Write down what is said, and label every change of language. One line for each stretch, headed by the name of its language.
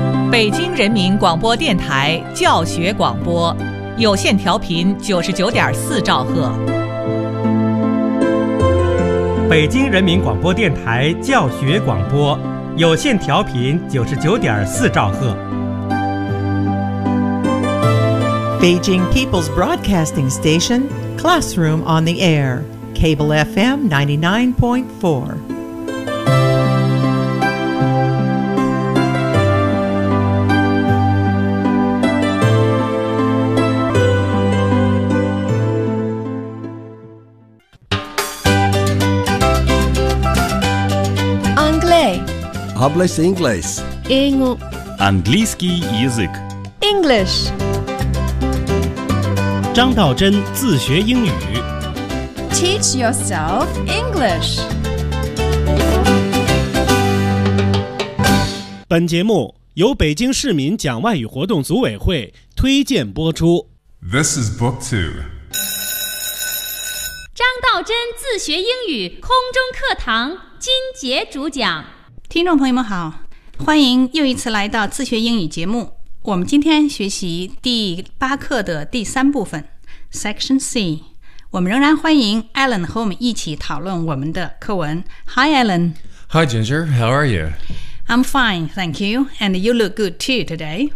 Chinese: 北京人民广播电台教学广播有线调频99.4兆赫。北京人民广播电台教学广播有线调频99.4兆赫。
English: Beijing People's Broadcasting Station, Classroom on the Air, Cable FM 99.4.
French: Anglais.
Spanish: Hablas inglés. Engu. Anglisky yizik.
English: English.
Chinese: 张道真自学英语
English: Teach yourself English.
Chinese: 本节目由北京市民讲外语活动组委会推荐播出。
English: This is book two.
Chinese: 张道真自学英语空中课堂金杰主讲。听众朋友们好，欢迎又一次来到自学英语节目。我们今天学习第八课的第三部分Section C， 我们仍然欢迎 Alan 和我们一起讨论我们的课文。
English: Hi, Alan. Hi, Ginger. How are you? I'm fine, thank you. And you look good too today.